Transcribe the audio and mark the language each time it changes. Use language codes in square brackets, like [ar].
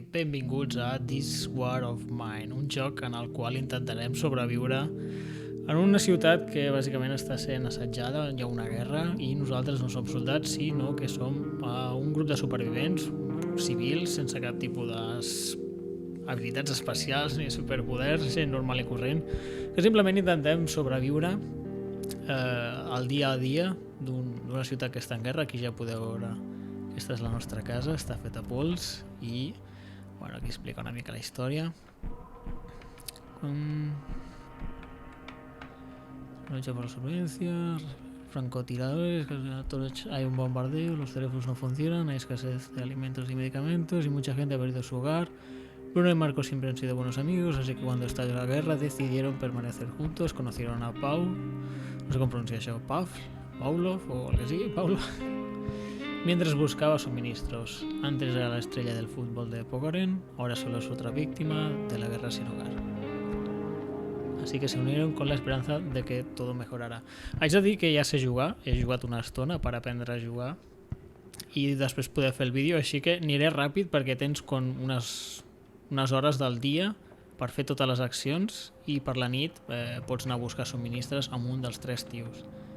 [ca] Benvinguts a This War of Mine, un joc en el qual intentarem sobreviure en una ciutat que bàsicament està sent assetjada, hi ha una guerra i nosaltres no som soldats, sinó que som un grup de supervivents civils sense cap tipus d'habilitats especials ni superpoders, gent normal i corrent, que simplement intentem sobreviure el dia a dia d'una ciutat que està en guerra. Aquí ja podeu veure, aquesta és la nostra casa, està feta a pols i bueno, aquí explica una mica la història. [es] Lucha por la supervivencia, francotiradores, hay un bombardeo, los teléfonos no funcionan, hay escasez de alimentos y medicamentos y mucha gente ha perdido su hogar. Bruno y Marco siempre han sido buenos amigos, así que cuando estalló la guerra decidieron permanecer juntos. Conocieron a Pau, no sé cómo pronuncia eso, Pavlov o algo así, Paulo, mientras buscaba suministros. Antes era la estrella del fútbol de Pogoren, ahora solo es otra víctima de la guerra sin hogar. Así que se unieron con la esperanza de que todo mejorarà. [ca] Haig de dir que ja sé jugar, he jugat una estona per aprendre a jugar i després poder fer el vídeo, així que aniré ràpid perquè tens com unes hores del dia per fer totes les accions i per la nit pots anar a buscar subministres amb un dels 3 tios.